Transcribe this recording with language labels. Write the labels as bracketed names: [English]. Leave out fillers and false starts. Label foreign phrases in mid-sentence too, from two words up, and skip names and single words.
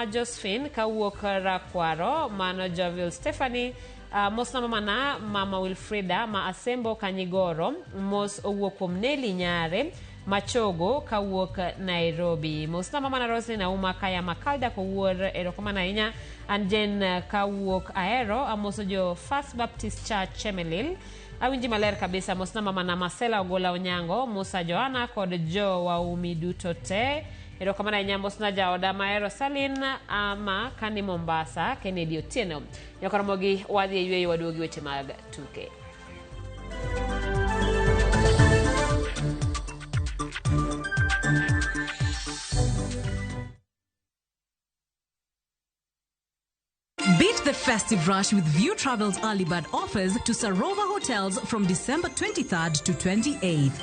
[Luo (Kenya and Tanzania)] Josephine ka wuok Rakwaro, mano Jovil Stephanie, mosna mama na mama Wilfrida ma Asembo Kanyigoro, mos owuok kuom Nelly Nyare Machogo ka wuok Nairobi, mosna mama na Roslyn Auma Kaya Makalda ko wuor erokamano ahinya Anjen ka wuok Aero, amoso jo First Baptist Church Chemelil, awinji maler kabisa. Mosna mama na Marcela Ogola Onyango, Musa Joana kod jo waumi duto te, erokamano ahinya mosna Jaoda Maero Salin ama kani Mombasa Kennedy Otieno. Nyakaramogi wadhi yweyo waduogi weche mag tuke. [English] Beat the festive rush with View Travel's early bird offers to Sarova hotels from December 23rd to 28th.